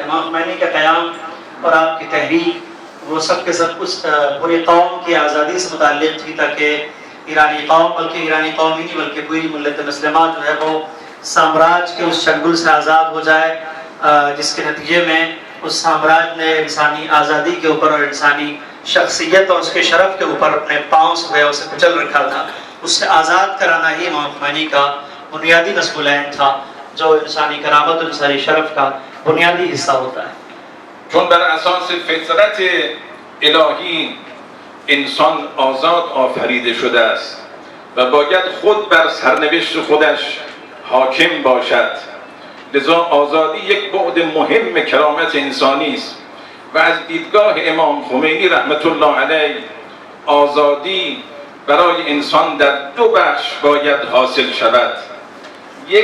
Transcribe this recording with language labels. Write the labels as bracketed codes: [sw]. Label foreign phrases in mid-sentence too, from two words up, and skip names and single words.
[ur] امام خمینی کا قیام اور آپ کی تحریک وہ سب کے سب کچھ پوری قوم کی آزادی سے متعلق تھی، تاکہ ایرانی قوم، بلکہ ایرانی قوم ہی نہیں بلکہ پوری ملت مسلمہ جو ہے وہ سامراج کے اس چنگل سے آزاد ہو جائے، جس کے نتیجے میں اس سامراج نے انسانی آزادی کے اوپر اور انسانی شخصیت اور اس کے شرف کے اوپر اپنے پاؤں سے اسے کچل رکھا تھا. اس سے آزاد کرانا ہی امام خمینی کا بنیادی نصب العین تھا، جو انسانی کرامت اور انسانی شرف کا بنیادی حصہ ہوتا ہے. [fa] چون بر اساس فطرت الهی انسان آزاد آفریده شده است و باید خود بر سرنوشت خودش حاکم باشد، لذا آزادی یک بعد مهم کرامت انسانی است و از دیدگاه امام خمینی [ar] رحمت الله علیه [fa] آزادی برای انسان در دو بخش باید حاصل شود.